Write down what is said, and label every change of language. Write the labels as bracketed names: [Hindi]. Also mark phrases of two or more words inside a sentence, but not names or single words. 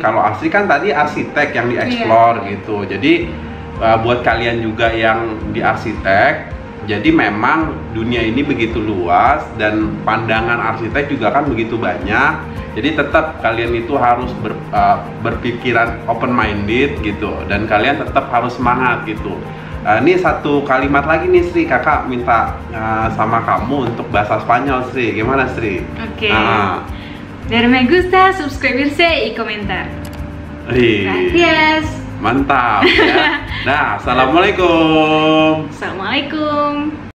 [Indonesian] Kalau Asri kan tadi arsitek yang dieksplor gitu. Jadi buat kalian juga yang di arsitek, jadi memang dunia ini begitu luas dan pandangan arsitek juga kan begitu banyak. Jadi tetap kalian itu harus berpikiran [English] open minded [Indonesian] gitu, dan kalian tetap harus semangat gitu. Ini satu kalimat lagi nih Sri, kakak minta sama kamu untuk bahasa Spanyol Sri. Gimana Sri? Oke. [Spanish] Dar me gusta, suscribirse y comentar. Gracias. [Indonesian] Mantap ya. Nah, assalamualaikum. Assalamualaikum.